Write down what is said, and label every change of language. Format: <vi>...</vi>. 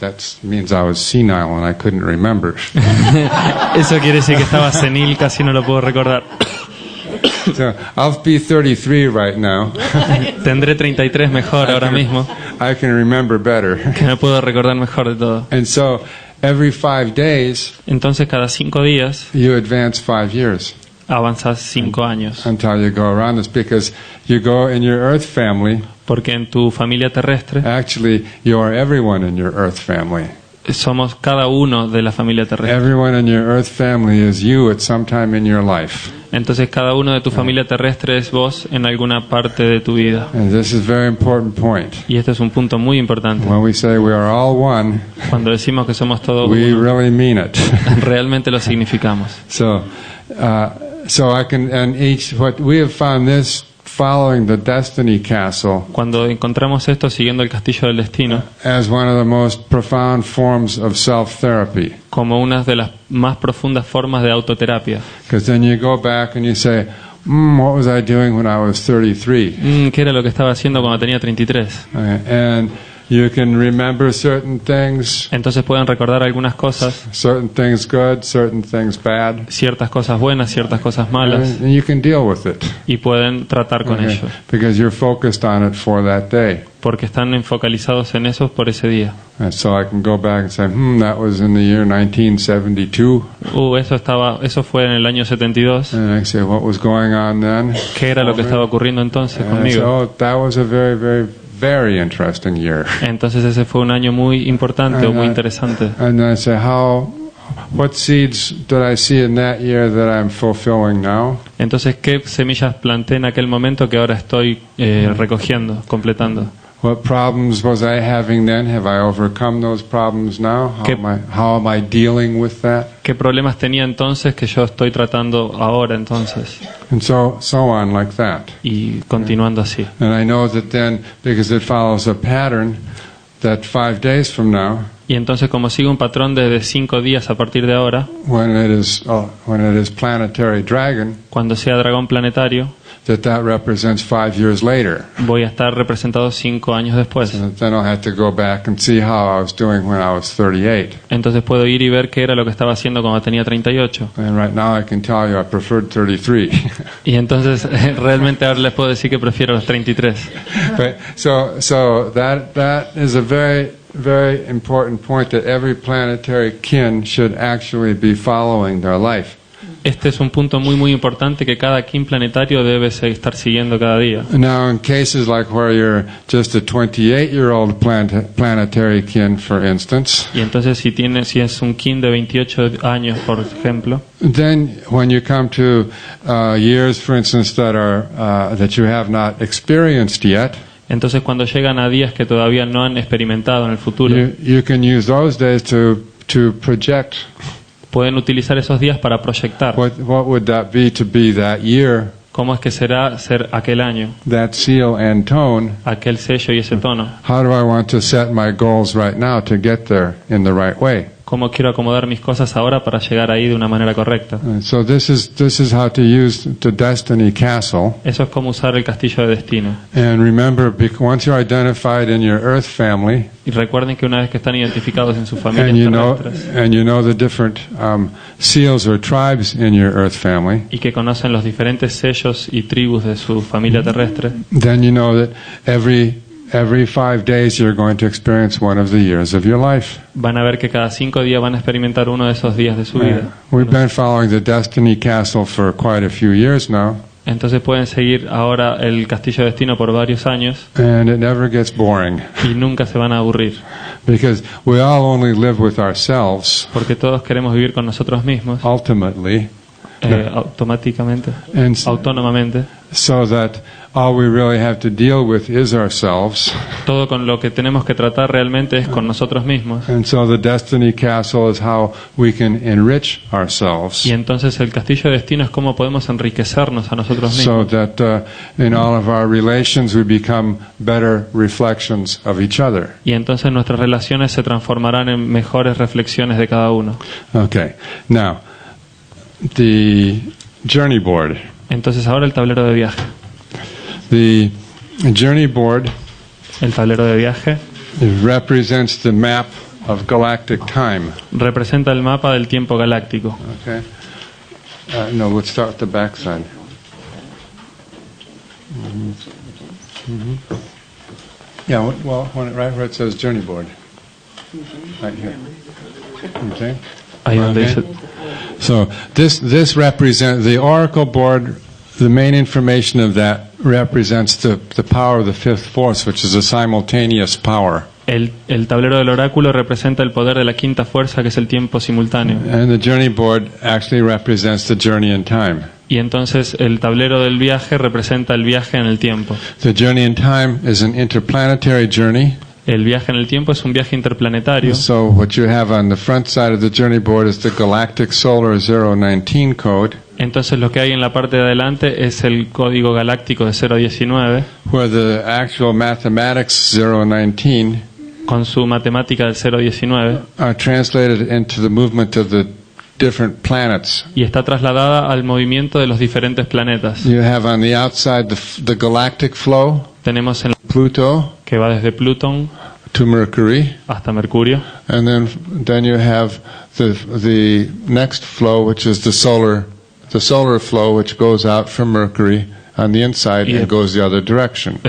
<en>That means I was senile and I couldn't remember.</en> <es>Eso quiere decir que estaba senil, casi no lo puedo recordar.</es> <en>So I'll be 33 right now.</en> <es>Tendré 33 mejor ahora mismo,</es> <en>I can remember better.</en> <es>que me puedo recordar mejor de todo.</es> <en>And so every 5 days</en> <es>Entonces cada 5 días</es> <en>you advance 5 years</en> <es>avanzas 5 años,</es> <en>until you go around this, because you go in your Earth family.</en> <es>porque en tu familia terrestre</es> <en>Actually, you are everyone in your Earth family.</en> <es>somos cada uno de la familia terrestre.</es> <en>Everyone in your Earth family is you at some time in your life.</en> <es>Entonces cada uno de tu familia terrestre es vos en alguna parte de tu vida.</es> <en>And this is a very important point.</en> <es>Y este es un punto muy importante.</es> <en>When we say we are all one,</en> <es>Cuando decimos que somos todos</es> <en>we</en> <es>uno,</es> <en>really mean it.</en> <es>realmente lo significamos.</es> <en>So I can, and what we have found this following the Destiny Castle</en> <es>Cuando encontramos esto siguiendo el castillo del destino,</es> <en>as one of the most profound forms of self-therapy.</en> <es>como una de las más profundas formas de autoterapia.</es> <en>Because then you go back and you say, what was I doing when I was 33?</en> <es>¿Qué era lo que estaba haciendo cuando tenía 33?</es> <en>And you can remember certain things,</en> <es>Entonces pueden recordar algunas cosas,</es> <en>certain things good, certain things bad,</en> <es>ciertas cosas buenas, ciertas cosas malas,</es> <en>and you can deal with it.</en> <es>y pueden tratar con</es> <en>Okay?</en> <es>ello,</es> <en>Because you're focused on it for that day.</en> <es>porque están enfocalizados en eso por ese día.</es> <en>And so I can go back and say, that was in the year 1972.</en> <es>Eso fue en el año 72.</es> <en>And I say, what was going on then?</en> <es>¿Qué era lo que estaba ocurriendo entonces</es> <en>And I say,</en> <es>conmigo?</es> <en>that was a very, very, very interesting year.</en> <es>Entonces ese fue un año muy importante o muy interesante.</es> <en>And I say, what seeds did I see in that year that I'm fulfilling now?</en> <es>Entonces, ¿qué semillas planté en aquel momento que ahora estoy recogiendo, completando?</es> <en>What problems was I having then? Have I overcome those problems now? How am I dealing with that?</en> <es>¿Qué problemas tenía entonces que yo estoy tratando ahora entonces?</es> <en>And so on like that.</en> <es>Y continuando así.</es> <en>And I know that then, because it follows a pattern, that 5 days from now,</en> <es>Y entonces, como sigue un patrón de 5 días a partir de ahora,</es> <en>when it is planetary dragon,</en> <es>cuando sea dragón planetario,</es> <en>that represents 5 years later.</en> <es>voy a estar representado 5 años después.</es> <en>And then I'll have to go back and see how I was doing when I was 38.</en> <es>Entonces puedo ir y ver qué era lo que estaba haciendo cuando tenía 38.</es> <en>And right now I can tell you I preferred 33.</en> <es>Y entonces realmente ahora les puedo decir que prefiero los 33.</es> <en>But so that is a very important point, that every planetary kin should actually be following their life.</en> <es>Este es un punto muy importante que cada kin planetario debe estar siguiendo cada día.</es> <en>Now, in cases like where you're just a 28-year-old planetary kin, for instance,</en> <es>Y entonces si es un kin de 28 años, por ejemplo,</es> <en>then when you come to years, for instance, that you have not experienced yet,</en> <es>entonces cuando llegan a días que todavía no han experimentado en el futuro,</es> <en>you can use those days to project.</en> <es>pueden utilizar esos días para proyectar</es> <en>What would that be to be that year,</en> <es>cómo es que será ser aquel año,</es> <en>that seal and tone?</en> <es>aquel sello y ese tono.</es> <en>How do I want to set my goals right now to get there in the right way?</en> <es>Cómo quiero acomodar mis cosas ahora para llegar ahí de una manera correcta.</es> <en>So this is how to use the destiny castle.</en> <es>Eso es como usar el castillo de destino.</es> <en>And remember, once you're identified in your Earth family,</en> <es>Y recuerden que una vez que están identificados en sus</es> <en>and</en> <es>familias terrestres</es> <en>you know the different seals or tribes in your Earth family,</en> <es>y que conocen los diferentes sellos y tribus de su familia terrestre,</es> <en>then you know that every 5 days you're going to experience one of the years of your life.</en> <es>van a ver que cada 5 días van a experimentar uno de esos días de su vida.</es> <en>We've been following the destiny castle for quite a few years now,</en> <es>Entonces pueden seguir ahora el castillo de destino por varios años</es> <en>and it never gets boring,</en> <es>y nunca se van a aburrir,</es> <en>because we all only live with ourselves</en> <es>porque todos queremos vivir con nosotros mismos,</es> <en>ultimately,</en> <es>automáticamente,</es> <en>and</en> <es>autónomamente.</es> <en>so that all we really have to deal with is ourselves.</en> <es>Todo con lo que tenemos que tratar realmente es con nosotros mismos.</es> <en>And so the destiny castle is how we can enrich ourselves,</en> <es>Y entonces el castillo de destino es cómo podemos enriquecernos a nosotros</es> <en>so</en> <es>mismos.</es> <en>that in all of our relations we become better reflections of each other.</en> <es>Y entonces nuestras relaciones se transformarán en mejores reflexiones de cada uno.</es> <en>Okay, now the journey board.</en> <es>Entonces ahora el tablero de viaje.</es> <en>The journey board</en> <es>El tablero de viaje</es> <en>represents the map of galactic time.</en> <es>representa el mapa del tiempo galáctico.</es> <en>Okay. No, let's start with the back side. Yeah, well, right where it says journey board. Right here. Okay.</en> <es>Ahí donde</es> <en>Okay.</en> <es>dice,</es> <en>So this represents the oracle board. The main information of that represents the power of the fifth force, which is a simultaneous power.</en> <es>el tablero del oráculo representa el poder de la quinta fuerza, que es el tiempo simultáneo.</es> <en>And the journey board actually represents the journey in time.</en> <es>Y entonces el tablero del viaje representa el viaje en el tiempo.</es> <en>The journey in time is an interplanetary journey.</en> <es>El viaje en el tiempo es un viaje interplanetario.</es> <en>So what you have on the front side of the journey board is the Galactic Solar 019 code,</en> <es>Entonces lo que hay en la parte de adelante es el código galáctico de 019</es> <en>where the actual mathematics 019</en> <es>con su matemática del 019</es> <en>are translated into the movement of the different planets.</en> <es>y está trasladada al movimiento de los diferentes planetas.</es> <en>You have on the outside the galactic flow,</en> <es>Tenemos en</es> <en>Pluto</en> <es>que va desde Plutón</es> <en>to Mercury,</en> <es>hasta Mercurio,</es> <en>and then you have the next flow, which is the solar flow, which goes out from Mercury on the inside and goes the other direction.</en>